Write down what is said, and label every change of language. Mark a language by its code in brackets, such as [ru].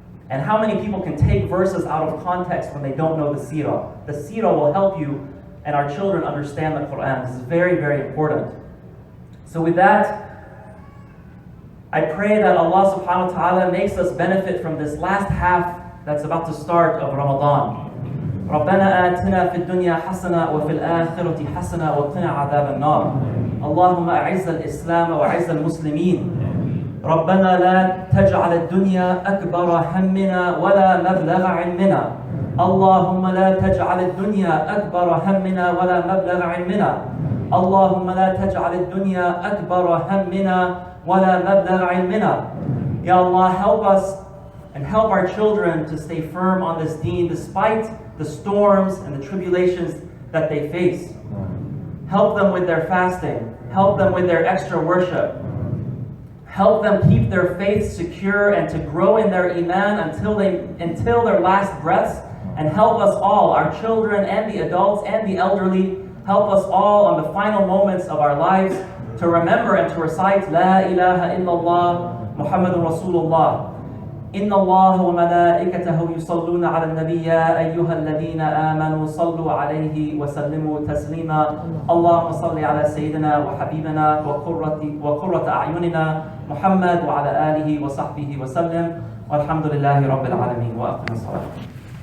[en] And how many people can take verses out of context when they don't know the seerah? The seerah will help you and our children understand the Quran. This is very, very important. So with that, I pray that Allah Subhanahu Wa Ta'ala makes us benefit from this last half that's about to start of Ramadan. [ar] ربنا آتنا في الدنيا حسنة وفي الآخرة حسنة وقنا عذاب النار. اللهم أعز الإسلام وأعز المسلمين. ربنا لا تجعل الدنيا أكبر همنا ولا مبلغ علمنا. اللهم لا تجعل الدنيا أكبر همنا ولا مبلغ علمنا. اللهم لا تجعل الدنيا أكبر همنا ولا مبلغ علمنا. [en] Ya Allah, help us and help our children to stay firm on this deen despite the storms and the tribulations that they face. Help them with their fasting. Help them with their extra worship. Help them keep their faith secure and to grow in their iman until their last breaths. And help us all, our children and the adults and the elderly, help us all on the final moments of our lives to remember and to recite [ar] La ilaha illallah Muhammadun Rasulullah. إن الله وملائكته يصلون على النبي يا أيها الذين آمنوا صلوا عليه وسلموا تسليما. اللهم صل على سيدنا وحبيبنا وقرة أعيننا محمد وعلى آله وصحبه وسلم والحمد لله رب العالمين وأقم الصلاة.